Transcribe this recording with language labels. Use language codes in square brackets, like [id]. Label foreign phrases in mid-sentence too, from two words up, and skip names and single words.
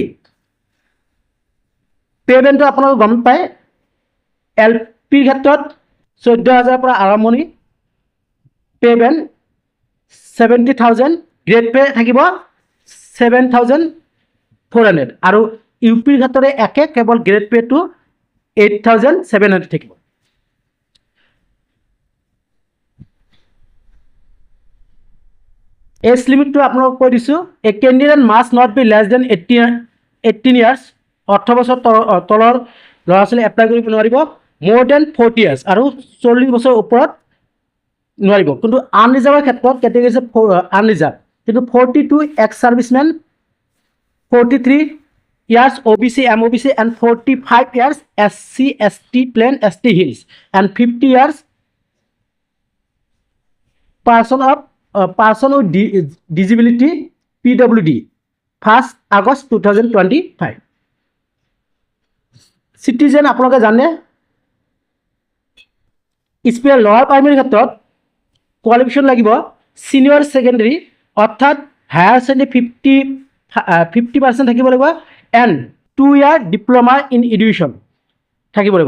[as] পে'মেণ্টটো আপোনালোকে গম পায়, LPৰ ক্ষেত্ৰত 14,000 পৰা আৰম্ভণি, পে'মেণ্ট 70,000, [en] grade pay [as] থাকিব 7,400 আৰু UPৰ ক্ষেত্ৰতে একে, কেৱল [en] grade payটো [as] 8,700 থাকিব। [en] age limitটো [as] আপোনালোকক কৈ দিছোঁ, [en] a candidate must not be less than 18 years, [as] 18 বছৰ তলৰ ল'ৰা ছোৱালী এপ্লাই কৰিব নোৱাৰিব, [en] more than 40 years [as] আৰু 40 বছৰ ওপৰত নোৱাৰিব। কিন্তু আনৰিজাৰ্ভৰ ক্ষেত্ৰত কেটেগৰী আছে আনৰিজাৰ্ভ, কিন্তু [en] 42 ex servicemen, 43 years OBC MOBC and 45 years SC ST plain ST hills and 50 years person with disability PWD 1st August 2025। [as] চিটিজেন আপোনালোকে জানে। [en] special lower primaryৰ [as] ক্ষেত্ৰত কোৱালিফিকেশ্যন লাগিব [en] senior secondary [as] অৰ্থাৎ [en] higher secondary [as] 50% থাকিব লাগিব [en] and 2 year diploma in education [as] থাকিব লাগিব।